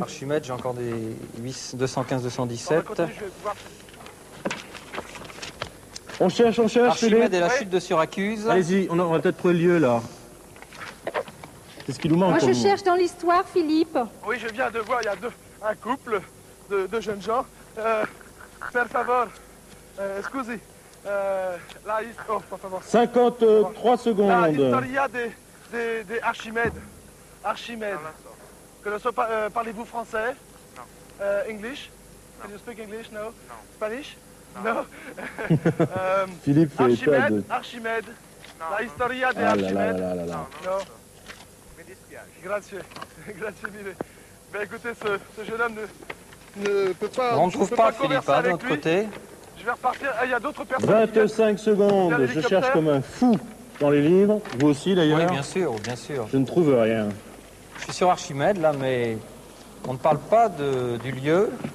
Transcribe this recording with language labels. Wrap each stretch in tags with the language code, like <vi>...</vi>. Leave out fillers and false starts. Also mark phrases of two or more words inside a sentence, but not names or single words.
<fr>Archimède, j'ai encore des 215-217. On cherche, Archimède Philippe. et la chute de Syracuse. Allez-y, on va peut-être trouver le lieu là. C'est ce qui nous manque. Moi, pour je nous. cherche dans l'histoire, Philippe. Oui, je viens de voir, il y a un couple de jeunes gens.</fr> <it>Per favor, scusi,</it> <es>oh, por favor.</es> <fr>53 La secondes.</fr> <es>historia de Archimède. Archimède.</es> <fr>Parlez-vous français? Non.</fr> <en>English? Can you speak English? No. Spanish? No.</en> <fr>Philippe fait état de...</fr> <es>Archimède. La historia de</es> <fr>Ah là Archimède. là là là là.</fr> <it>No. Grazie. Grazie mille.</it> <fr>Ben écoutez, ce jeune homme ne peut pas... On ne trouve pas Philippe, converser hein, de avec notre lui. côté. Je vais repartir. Ah, il y a d'autres personnes. 25 secondes. Je cherche comme un fou dans les livres. Vous aussi d'ailleurs. Oui, bien sûr, bien sûr. Je ne trouve rien. Je suis sur Archimède, là, mais on ne parle pas du lieu.</fr>